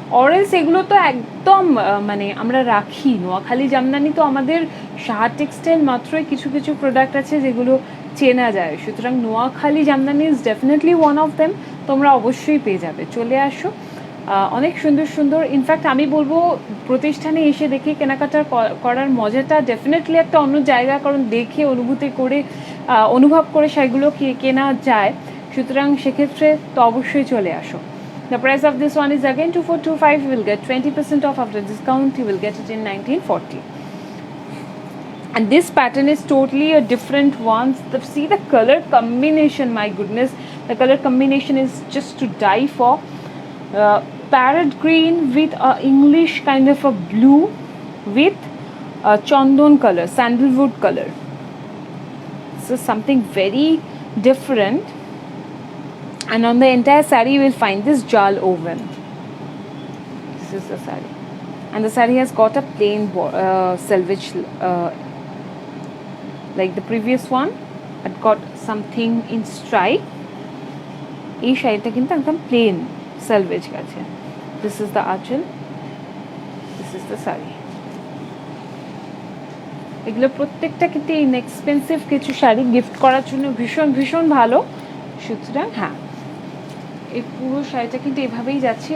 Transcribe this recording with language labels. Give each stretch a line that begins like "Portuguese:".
Bangla: অরেলস এগুলো তো একদম মানে আমরা রাখি, নোয়াখালী জামদানি তো আমাদের সাহা টেক্সটাইল মাত্রই কিছু কিছু প্রোডাক্ট আছে যেগুলো চেনা যায়, সুতরাং Noakhali Jamdani
English: is definitely one of them,
Bangla: তোমরা অবশ্যই পেয়ে যাবে, চলে আসো। অনেক সুন্দর, ইনফ্যাক্ট আমি বলবো প্রতিষ্ঠানে এসে দেখে কেনাকাটার করার মজাটা ডেফিনেটলি একটা অন্য জায়গা, কারণ দেখে অনুভূতি করে অনুভব করে সেগুলো কেনা যায়, সুতরাং সেক্ষেত্রে তো অবশ্যই চলে আসো।
English: The price of this one is again 2425. You will get 20% off after discount. You will get it in 1940. And this pattern is totally a different one. See the color combination, my goodness. The color combination is just to die for. Parrot green with a English kind of a blue with a chandon color, sandalwood color. So something very different. And on the entire saree you will find this jal woven. This is the saree, and the saree has got a plain selvage like the previous one. It got something in stripe.
Bangla: এই শাড়িটা কিন্তু একদম plane সেলভেজ গেছে।
English: This is the achal, this is the saree.
Bangla: এগুলো প্রত্যেকটা কিন্তু inexpensive কিছু sari, gift করার জন্য ভীষণ ভালো, সুতরাং হ্যাঁ এই পুরো শাড়িটা কিন্তু এভাবেই যাচ্ছে।